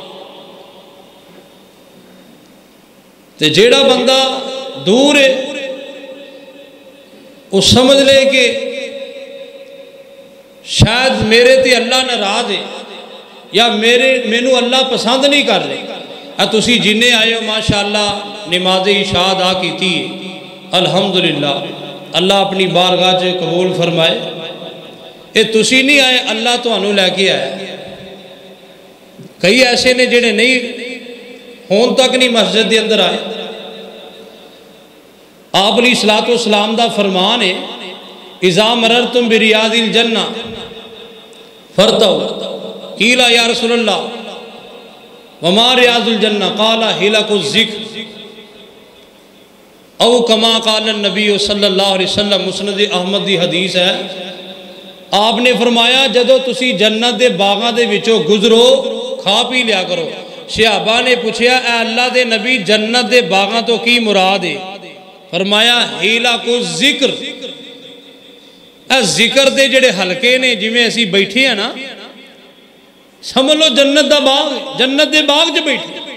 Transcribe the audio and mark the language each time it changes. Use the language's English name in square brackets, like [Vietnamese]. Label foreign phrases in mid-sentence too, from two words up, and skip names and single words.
[Punjabi] تے جیڑا بندہ دور ہے، وہ سمجھ لے کہ شاید میرے تے اللہ ناراض ہے، یا مینوں اللہ پسند نہیں کر رہے. تسی جنے آئے ہو ماشاءاللہ نماز عشاء ادا کی, الحمدللہ، اللہ اپنی بارگاہ چ قبول فرمائے. یہ تسی نہیں آئے، اللہ تہانوں لیکے آیا. کئی ایسے نے جیہڑے نہیں ہون تک نہیں مسجد کے اندر آئے. آپ علیہ الصلوٰۃ والسلام دا فرمان ہے, [Arabic] إذا مررتم برياض الجنة فارتعوا، قيل يا رسول الله وما رياض الجنة، قال حلق الذكر أو كما قال نبي صلى الله عليه وسلم. [Punjabi] مسند احمد کی حدیث ہے، آپنے فرمایا جدوں تسی جنت کے باغاں دے وچوں گزرو، کھا پی لیا کرو. صحابہ نے پچھیا، اے اللہ دے نبی، جنت کے باغاں تو کی مراد ہے? فرمایا [Arabic] حلق الذكر, [Punjabi] ذکر کے جیڑے حلقے نے، جنہیں اسی بیٹھے ہیں نا، سمجھ لو جنت کا باغ، جنت کے باغ چ بیٹھے.